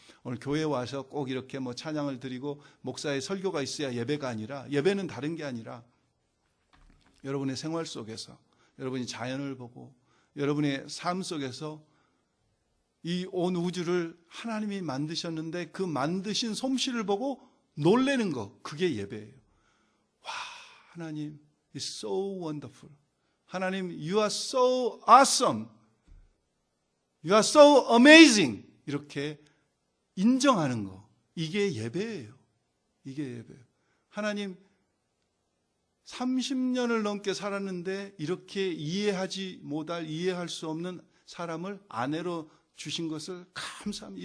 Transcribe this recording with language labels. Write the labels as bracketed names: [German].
[Korean] 오늘 교회에 와서 꼭 이렇게 뭐 찬양을 드리고 목사의 설교가 있어야 예배가 아니라, 예배는 다른 게 아니라 여러분의 생활 속에서, 여러분이 자연을 보고 여러분의 삶 속에서 이 온 우주를 하나님이 만드셨는데 그 만드신 솜씨를 보고 놀라는 거, 그게 예배예요. [English] 와, 하나님 is so wonderful. 하나님 you are so awesome. You are so amazing. [Korean] 이렇게 인정하는 거, 이게 예배예요. 이게 예배예요. 하나님 30년을 넘게 살았는데 이렇게 이해할 수 없는 사람을 아내로 주신 것을 감사합니다.